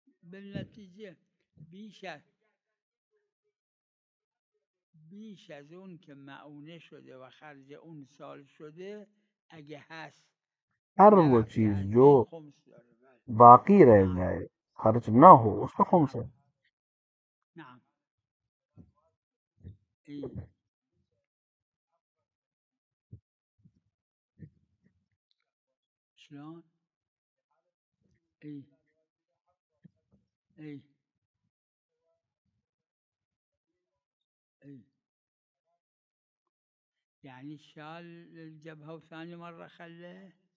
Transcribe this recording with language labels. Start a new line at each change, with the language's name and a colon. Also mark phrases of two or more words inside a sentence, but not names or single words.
Persian: بالنتیجه بیش از اون که معونه شده و خرج اون سال شده اگه هست
Urdu: ہر وہ
Persian: نرفته
Urdu: चीज
Persian: از
Urdu: जो
Persian: این خمس داره. بله
Urdu: باقی رہ
Arabic: نعم
Urdu: جائے خرچ نہ ہو اس کا خمس ہے.
Arabic: نعم اي شلون اي اي اي يعني شال الجبهة وثاني مرة خلاه.